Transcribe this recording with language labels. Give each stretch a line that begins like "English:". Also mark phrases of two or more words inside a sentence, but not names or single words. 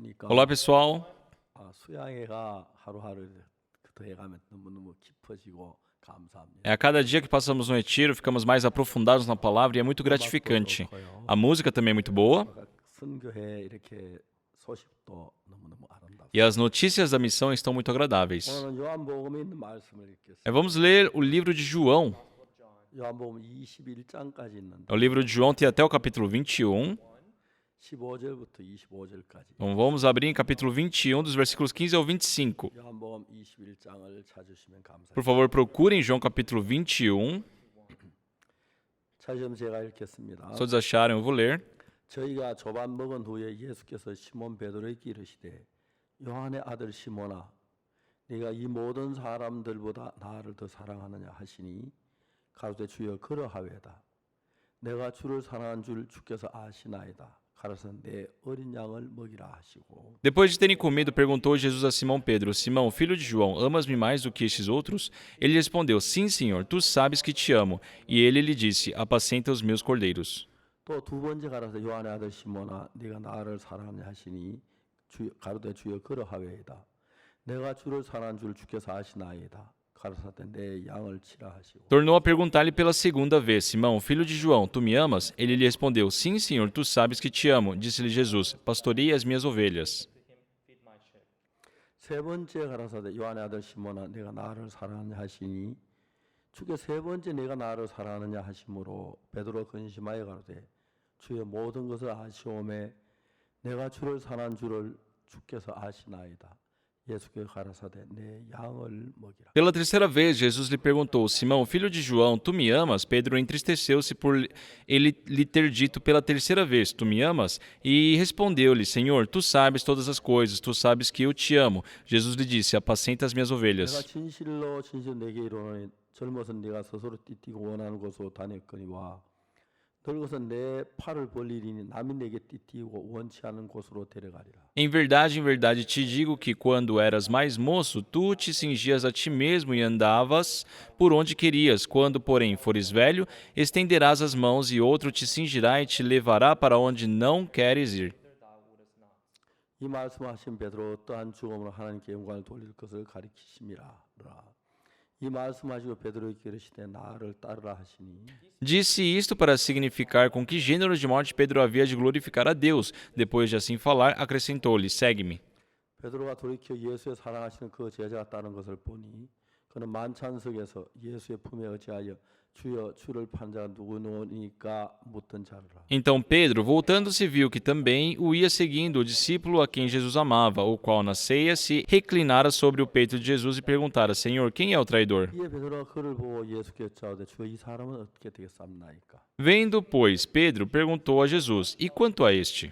Portuguese: Olá, pessoal.
Korean: 수양회가 하루하루 더해가면 너무너무 깊어지고 감사합니다.
Portuguese: A cada dia que passamos no retiro, ficamos mais aprofundados na palavra e é muito
Korean: 음악도
Portuguese: gratificante.
Korean: 좋고요.
Portuguese: A música também é muito boa
Korean: 선교회 이렇게 소식도 너무너무 아름답습니다.
Portuguese: e as notícias da missão estão muito agradáveis.
Korean: 오늘은 요한복음에 있는 말씀을 읽겠습니다.
Portuguese: Vamos ler o livro de João.
Korean: 요한복음 21장까지 있는데
Portuguese: O livro de João tem até o capítulo 21.
Korean: 15절부터 25절까지.
Portuguese: Então vamos abrir em capítulo 21, dos versículos 15 ao 25.
Korean: 요한복음 21장을 찾으시면
Portuguese: Por
Korean: 감사합니다.
Portuguese: favor, procurem João capítulo 21.
Korean: 찾으면 제가 읽겠습니다.
Portuguese: Se todos acharam, eu vou ler.
Korean: 저희가 조반 먹은 후에 예수께서 시몬 베드로에게 이르시되 요한의 아들 시몬아 네가 이 모든 사람들보다 나를 더 사랑하느냐 하시니 가로되 주여 그러하외다. 내가 주를 사랑한 줄 주께서 아시나이다. 가로서 내 어린 양을 먹이라 하시고.
Portuguese: Depois de terem comido, perguntou Jesus a Simão Pedro: Simão, filho de João, amas-me mais do que estes outros? Ele respondeu: Sim, Senhor, tu sabes que te amo. E ele lhe disse: Apacenta os meus cordeiros.
Korean: 또 두 번째 가로서 요한의 아들 시몬아 네가 나를 사랑하냐 하시니 가로되 주여 그러하외이다. 내가 주를 사랑한 줄 주께서 아시나이다. 가로사대 내 양을 치라 하시고.
Portuguese: Tornou a perguntar-lhe pela segunda vez: Simão, filho de João, tu me amas? Ele lhe respondeu: Sim, Senhor, tu sabes que te amo. Disse-lhe Jesus: Pastorei as minhas ovelhas.
Korean: 세 번째 가라사대 요한의 아들 시몬아 내가 나를 사랑하냐 하시니 주께 세 번째 내가 나를 사랑하느냐 하심으로 베드로 근심하여 가로되 주의 모든 것을 아시오매 내가 주를 사랑한 줄을 주께서 아시나이다. 예수께 가라사대 내 양을 먹이라.
Portuguese: Pela terceira vez, Jesus lhe perguntou: Simão, filho de João, tu me amas? Pedro entristeceu-se por ele lhe ter dito pela terceira vez: Tu me amas? E respondeu-lhe: Senhor, tu sabes todas as coisas, tu sabes que eu te amo. Jesus lhe disse: Apacenta as minhas
Korean: 내가
Portuguese: ovelhas.
Korean: 진실로 진실 내게 이르노니 젊어서 네가 스스로 띠띠고 원하는 곳으로 다녔거니와 늙어서 내 팔을 벌리리니 남이 내게 띠띠고 원치 않은 곳으로 데려가리라.
Portuguese: Em verdade te digo que quando eras mais moço, tu te cingias a ti mesmo e andavas por onde querias. Quando, porém, fores velho, estenderás as mãos e outro te cingirá e te levará para onde não queres ir.
Korean: 이 말씀하신 베드로 어떠한 죽음으로 하나님께 영광을 돌릴 것을 가리키심이라. 이 말씀하시고 베드로에게 이르시되 나를 따르라 하시니
Portuguese: Disse isto para significar com que gênero de morte Pedro havia de glorificar a Deus. Depois de assim falar, acrescentou-lhe: Segue-me.
Korean: 베드로가 돌이켜 예수의 사랑하시는 그 제자가 따른 것을 보니 그는 만찬석에서 예수의 품에 의지하여 주여 주를 판 자가 누구노니까 묻던 자르라.
Portuguese: Então Pedro, voltando-se, viu que também o ia seguindo o discípulo a quem Jesus amava, o qual na ceia se reclinara sobre o peito de Jesus e perguntara: Senhor, quem é o traidor?
Korean: 이에 베드로가 그를 보고 예수께 여짜오되 주여 이 사람은 어떻게 되겠사옵나이까.
Portuguese: Vendo, pois, Pedro perguntou a Jesus: E quanto a este?